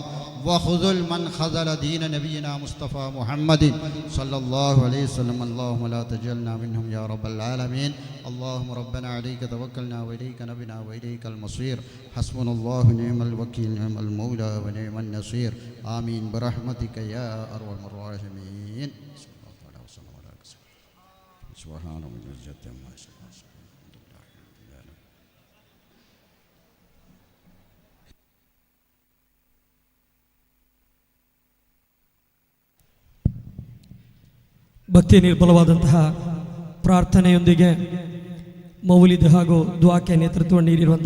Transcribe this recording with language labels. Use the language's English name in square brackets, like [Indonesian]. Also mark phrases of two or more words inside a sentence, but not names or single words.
[Arabic] وخذل من خذل دين نبينا مصطفى محمد صلى الله عليه وسلم اللهم لا تجعلنا منهم يا رب العالمين اللهم ربنا عليك توكلنا وإليك نبنا وإليك المصير حسبنا الله نعم الوكيل نعم المولى ونعم النصير آمين برحمتك يا أرحم الراحمين سبحان ربك رب العزة عما يصفون [Kannada] ಭಕ್ತಿ ನಿರ್ಬಲವಾದಂತಹ ಪ್ರಾರ್ಥನೆಯೊಂದಿಗೆ ಮೌಲಿದ್ ಹಾಗೂ ದುಆಕ್ಕೆ ನೇತೃತ್ವ ನೀಡಿರುವಂತಹ